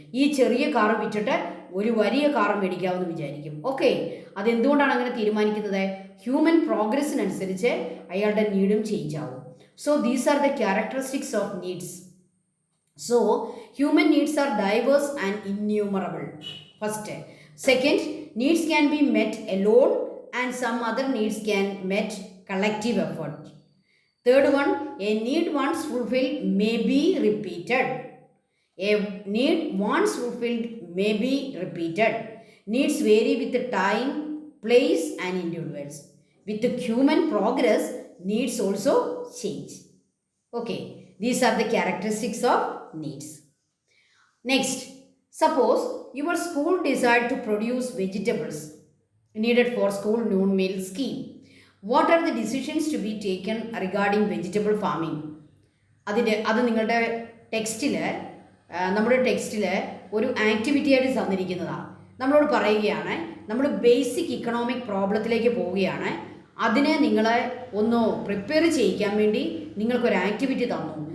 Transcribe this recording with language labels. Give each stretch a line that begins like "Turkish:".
Malayalam: ഈ ചെറിയ കാറ് വിറ്റിട്ട് ഒരു വലിയ കാറ് മേടിക്കാമെന്ന് വിചാരിക്കും. ഓക്കെ, അതെന്തുകൊണ്ടാണ് അങ്ങനെ തീരുമാനിക്കുന്നത്? ഹ്യൂമൻ പ്രോഗ്രസ്സിനനുസരിച്ച് അയാളുടെ നീഡും ചേഞ്ച് ആവും.
English: So these are the characteristics of needs. So human needs are diverse and innumerable. First. Second, needs can be met alone and some other needs can met collective effort. Third one, a need once fulfilled may be repeated. A need once fulfilled may be repeated. Needs vary with the time, place and individuals. With the human progress, needs also change. Okay, these are the characteristics of needs. Next, suppose your school desired to produce vegetables needed for school noon meal scheme. What are the decisions to be taken regarding vegetable farming?
Malayalam: അത് നിങ്ങളുടെ ടെക്സ്റ്റിൽ, നമ്മുടെ ടെക്സ്റ്റിൽ ഒരു activity ആയിട്ട് തന്നിരിക്കുന്നതാണ്. നമ്മളോട് പറയുകയാണ് നമ്മൾ ബേസിക് ഇക്കണോമിക് പ്രോബ്ലത്തിലേക്ക് പോവുകയാണ്. അതിനെ നിങ്ങളെ ഒന്ന് പ്രിപ്പയർ ചെയ്യിക്കാൻ വേണ്ടി നിങ്ങൾക്കൊരു ആക്ടിവിറ്റി തന്നു.